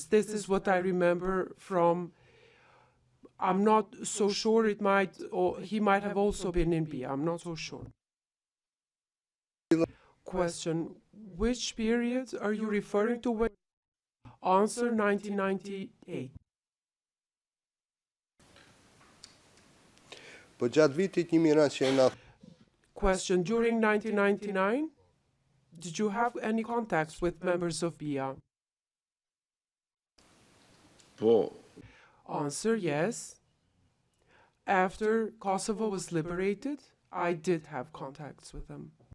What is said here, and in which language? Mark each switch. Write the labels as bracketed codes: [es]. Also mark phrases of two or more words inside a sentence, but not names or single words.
[en] This is what I remember from. I'm not so sure, it might, or he might have also been in B. I'm not so sure. Question, which period are you referring to? When? Answer, 1998. [sq] Po gjatë vitit 1990. [en] Question, during 1999, did you have any contacts with members of BIA? [sq] Po. [en] Answer, yes. After Kosovo was liberated, I did have contacts with them.